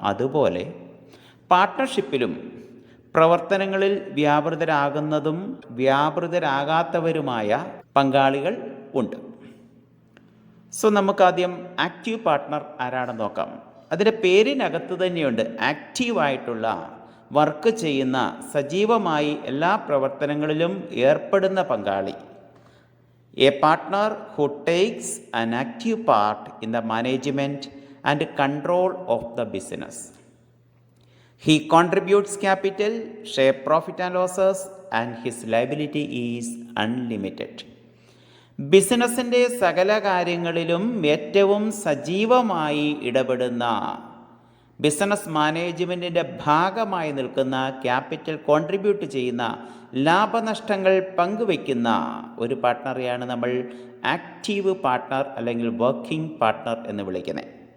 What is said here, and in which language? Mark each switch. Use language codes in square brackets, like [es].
[ml] അതുപോലെ പാർട്ട്ണർഷിപ്പിലും പ്രവർത്തനങ്ങളിൽ വ്യാപൃതരാകുന്നതും വ്യാപൃതരാകാത്തവരുമായ പങ്കാളികൾ ഉണ്ട്. നമുക്കാദ്യം ആക്റ്റീവ് പാർട്ട്ണർ ആരാണെന്ന് നോക്കാം. അതിൻ്റെ പേരിനകത്ത് തന്നെയുണ്ട് ആക്റ്റീവായിട്ടുള്ള, വർക്ക് ചെയ്യുന്ന, സജീവമായി എല്ലാ പ്രവർത്തനങ്ങളിലും ഏർപ്പെടുന്ന പങ്കാളി. [en] A partner who takes an active part in the management and control of the business. He contributes capital, share profit and losses, and his liability is unlimited. [ml] ബിസിനസ്സിൻ്റെ സകല കാര്യങ്ങളിലും ഏറ്റവും സജീവമായി ഇടപെടുന്ന, ബിസിനസ് മാനേജ്മെൻറ്റിൻ്റെ ഭാഗമായി നിൽക്കുന്ന, ക്യാപിറ്റൽ കോൺട്രിബ്യൂട്ട് ചെയ്യുന്ന, ലാഭനഷ്ടങ്ങൾ പങ്കുവയ്ക്കുന്ന ഒരു പാർട്ട്ണറെയാണ് നമ്മൾ ആക്റ്റീവ് പാർട്ട്ണർ അല്ലെങ്കിൽ വർക്കിംഗ് പാർട്ട്ണർ എന്ന് വിളിക്കുന്നത്.